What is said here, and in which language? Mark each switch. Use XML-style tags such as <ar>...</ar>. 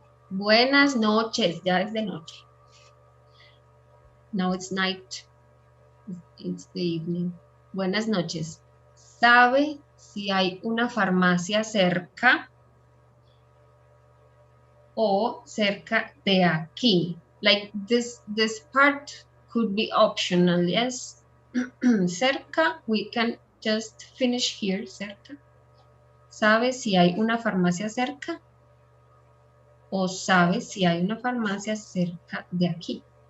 <es>Buenas noches, ya es de noche.</es> <en>Now it's night. It's the evening.</en> <es>Buenas noches. ¿Sabe si hay una farmacia cerca o cerca de aquí.</es> <en>Like this part could be optional, yes. Cerca, we can just finish here, cerca.</en> <es>¿Sabe si hay una farmacia cerca? ¿O sabe si hay una farmacia cerca de aquí?</es>